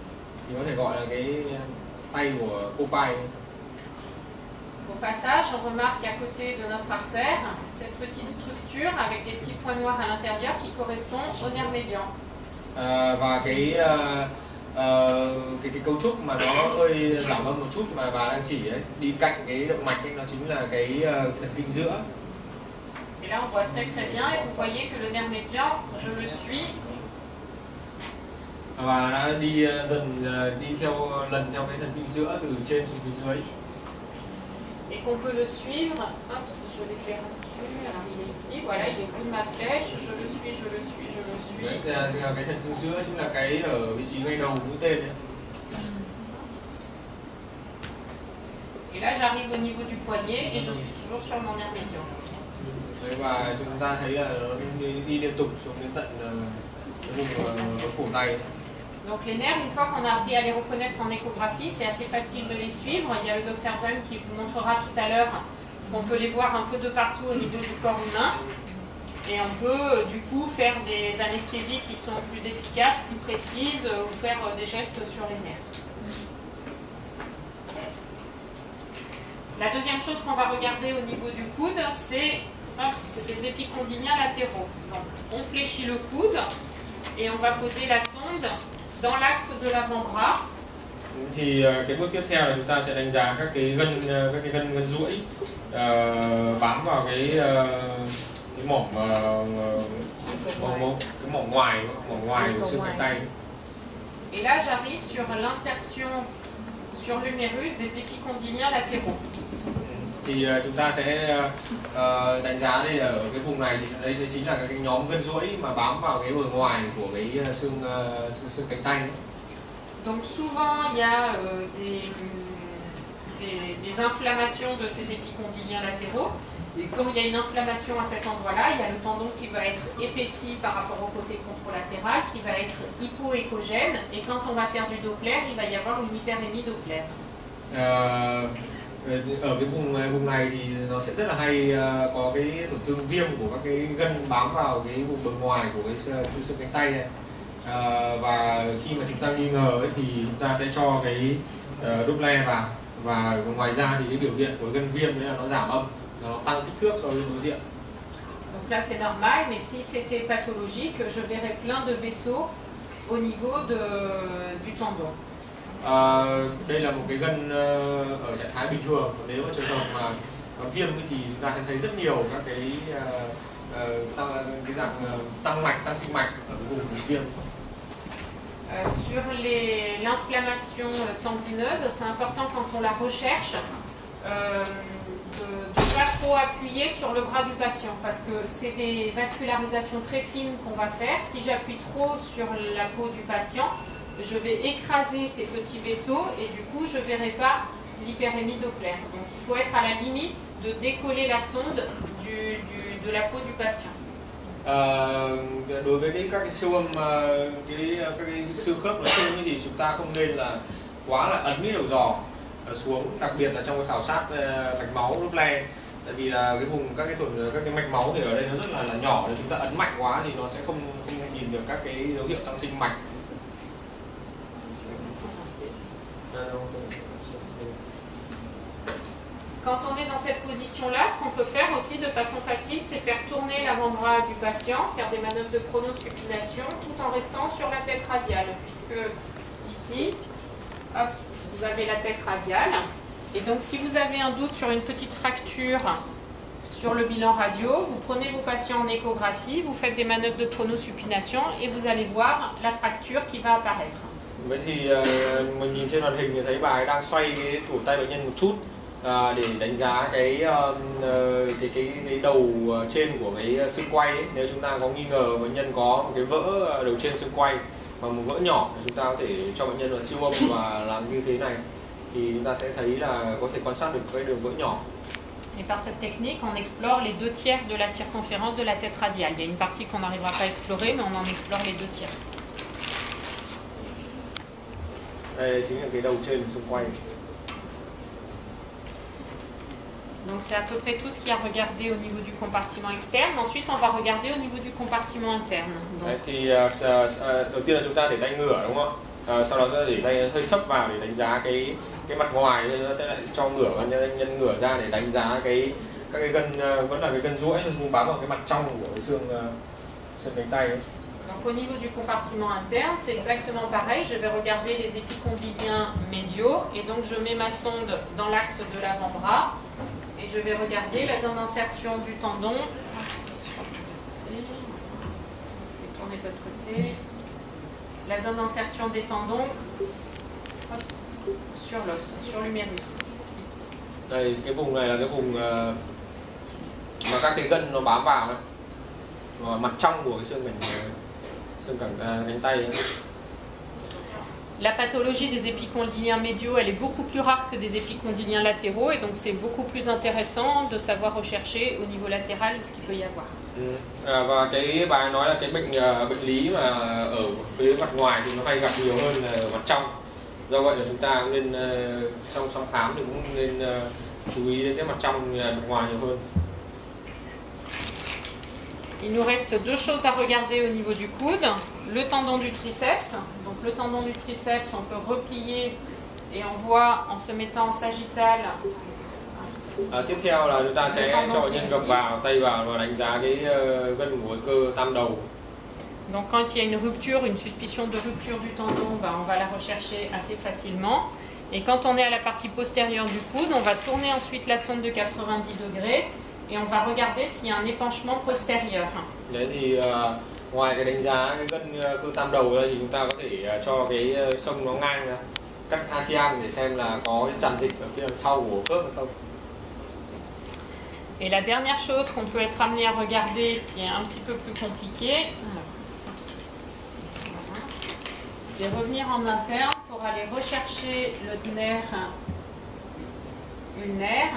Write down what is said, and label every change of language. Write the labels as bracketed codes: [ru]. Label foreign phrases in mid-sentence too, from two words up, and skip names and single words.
[vi] Thì có thể gọi là cái tay của Popeye. [fr] Au passage, on remarque à côté de notre artère cette petite structure avec des petits points noirs à l'intérieur qui correspond au nerf médian. [vi] Và cái cấu trúc mà nó hơi giảm âm một chút mà bà đang chỉ ấy, đi cạnh cái động mạch ấy, nó chính là cái thần kinh giữa. [fr] Et là on voit très bien, et vous voyez que le nerf médian, je le suis. [vi] Và đã đi dần đi theo lần theo cái thần kinh giữa từ trên xuống phía dưới. [fr] et qu'on peut le suivre. Hop, je l'éclaire dessus, alors il est ici, voilà, il est au bout de ma flèche, je le suis, je le suis, je le suis. [vi] Cái thân sữa chính là cái ở vị trí ngay đầu mũi tên ấy. [fr] Et là, j'arrive au niveau du poignet et je suis toujours sur mon nerf médian. [vi] Và chúng ta thấy là nó đi liên tục xuống đến tận vùng cổ tay. [fr] Donc les nerfs, une fois qu'on a appris à les reconnaître en échographie, c'est assez facile de les suivre. Il y a le docteur Zan qui vous montrera tout à l'heure qu'on peut les voir un peu de partout au niveau du corps humain. Et on peut du coup faire des anesthésies qui sont plus efficaces, plus précises, ou faire des gestes sur les nerfs. La deuxième chose qu'on va regarder au niveau du coude, c'est des épicondyliens latéraux. Donc on fléchit le coude et on va poser la sonde dans l'axe de l'avant-bras. [vi] Thì cái bước tiếp theo là chúng ta sẽ đánh giá các cái gân duỗi bám vào cái mỏm ngoài của xương cánh tay. [fr] Et là, j'arrive sur l'insertion sur l'humérus des épicondyliens latéraux. [vi] Thì chúng ta sẽ đánh giá đây ở cái vùng này, thì đây chính là cái nhóm gân duỗi mà bám vào cái bờ ngoài của cái xương cánh tay. [fr] Donc souvent il y a des inflammations de ces épicondyliens latéraux. Et quand il y a une inflammation à cet endroit-là, il y a le tendon qui va être épaissi par rapport au côté contralatéral, qui va être hypoéchogène. Et quand on va faire du Doppler, il va y avoir une hyperémie Doppler. [vi] Ở cái vùng này thì nó sẽ rất là hay có cái tổn thương viêm của các cái gân bám vào cái vùng bờ ngoài của cái xương cánh tay này. Và khi mà chúng ta nghi ngờ ấy, thì chúng ta sẽ cho cái Doppler vào, và ngoài ra thì cái biểu hiện của gân viêm đấy là nó giảm âm, nó tăng kích thước so với đối diện. [fr] Donc là c'est normal, mais si c'était pathologique, je verrais plein de vaisseaux au niveau du tendon. [vi] Đây là một cái gân ở trạng thái bình thường. Nếu mà trường hợp mà viêm thì chúng ta sẽ thấy rất nhiều các cái tăng mạch, tăng sinh mạch ở vùng viêm. [fr] Sur l'inflammation tendineuse, c'est important quand on la recherche de ne pas trop appuyer sur le bras du patient, parce que c'est des vascularisations très fines qu'on va faire. Si j'appuie trop sur la peau du patient, je vais écraser ces petits vaisseaux et du coup je ne verrai pas l'hyperémie Doppler. Donc il faut être à la limite de décoller la sonde de la peau du patient. [vi] Đối với các cái siêu âm, các cái xương khớp nói chung thì chúng ta không nên là quá là ấn cái đầu giò xuống, đặc biệt là trong cái khảo sát mạch máu Doppler, tại vì là cái vùng các cái mạch máu thì ở đây nó rất là nhỏ, nếu chúng ta ấn mạnh quá thì nó sẽ không nhìn được các cái dấu hiệu tăng sinh mạch. [fr] Quand on est dans cette position-là, ce qu'on peut faire aussi de façon facile, c'est faire tourner l'avant-bras du patient, faire des manœuvres de pronosupination, tout en restant sur la tête radiale, puisque ici, hop, vous avez la tête radiale. Et donc si vous avez un doute sur une petite fracture sur le bilan radio, vous prenez vos patients en échographie, vous faites des manœuvres de pronosupination et vous allez voir la fracture qui va apparaître. [vi] Vậy thì mình nhìn trên màn hình thì thấy bà ấy đang xoay cái cổ tay bệnh nhân một chút để đánh giá cái đầu trên của cái xương quay ấy. Nếu chúng ta có nghi ngờ bệnh nhân có một cái vỡ đầu trên xương quay và một vỡ nhỏ, thì chúng ta có thể cho bệnh nhân là siêu âm và làm như thế này, thì chúng ta sẽ thấy là có thể quan sát được cái đường vỡ nhỏ. [fr] Et par cette technique, on explore les 2 tiers de la circonférence de la tête radiale. Il y a une partie qu'on n'arrivera pas à explorer, mais on en explore les 2 tiers. [vi] Đây chính là cái đầu trên xung quanh. [fr] Donc c'est à peu près tout ce qu'il y a à regarder au niveau du compartiment externe. Ensuite, on va regarder au niveau du compartiment interne. Donc... [vi] Đấy, thì đầu tiên là chúng ta để tay ngửa, đúng không ạ? Sau đó để tay hơi sấp vào để đánh giá cái mặt ngoài, nên nó sẽ lại cho ngửa và nhân ngửa ra để đánh giá các cái gân, vẫn là cái gân duỗi bám vào cái mặt trong của cái xương cánh tay ấy. [fr] Donc au niveau du compartiment interne, c'est exactement pareil. Je vais regarder les épicondyliens médiaux et donc je mets ma sonde dans l'axe de l'avant-bras et je vais regarder la zone d'insertion du tendon. Ici. Je vais tourner de l'autre côté. La zone d'insertion des tendons sur l'os, sur l'humérus. Ici. [vi] Đây, cái vùng này là cái vùng mà các cái gân nó bám vào này, mặt trong của cái xương cẳng tay ấy. [fr] La pathologie des épicondyliens médiaux, elle est beaucoup plus rare que des épicondyliens latéraux, et donc c'est beaucoup plus intéressant de savoir rechercher au niveau latéral ce qu'il peut y avoir. [vi] Và cái bà nói là cái bệnh lý mà ở phía mặt ngoài thì nó hay gặp nhiều hơn là ở mặt trong. Do vậy là chúng ta cũng nên trong khám thì cũng nên chú ý đến cái mặt trong mặt ngoài nhiều hơn. [fr] Il nous reste deux choses à regarder au niveau du coude. Le tendon du triceps. Donc le tendon du triceps, on peut replier et on voit en se mettant en sagittal. [vi] Tiếp theo là chúng ta sẽ cho bệnh nhân gập vào, tay vào và đánh giá cái gân của cơ tam đầu. [fr] Donc quand il y a une rupture, une suspicion de rupture du tendon, on va la rechercher assez facilement. Et quand on est à la partie postérieure du coude, on va tourner ensuite la sonde de 90 degrés et on va regarder s'il y a un épanchement postérieur. [vi] Đấy thì ngoài cái đánh giá cái gân cơ tam đầu ra thì chúng ta có thể cho cái xông nó ngang ra, cắt ASEAN để xem là có cái tràn dịch ở phía đằng sau của khớp hay không. [fr] Et la dernière chose qu'on peut être amené à regarder, qui est un petit peu plus compliquée, c'est revenir en interne pour aller rechercher le nerf ulnaire.